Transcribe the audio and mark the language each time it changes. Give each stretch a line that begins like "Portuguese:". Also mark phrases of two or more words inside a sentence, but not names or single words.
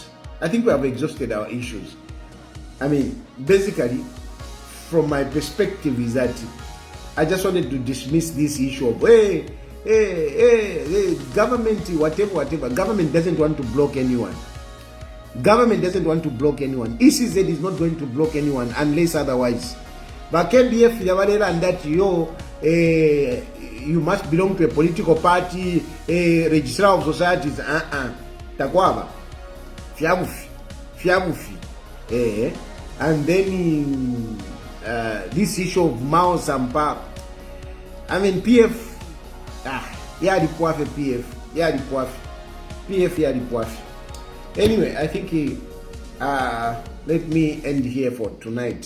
English: I mean, basically, from my perspective, is that I just wanted to dismiss this issue of government, whatever. Government doesn't want to block anyone. ECZ is not going to block anyone unless otherwise. But KBF, and that you must belong to a political party, registrar of societies.
Bemba: Takwaba. Fiabufi.
English: And then this issue of Mao Sampa. I mean, PF. PF. Anyway, I think let me end here for tonight.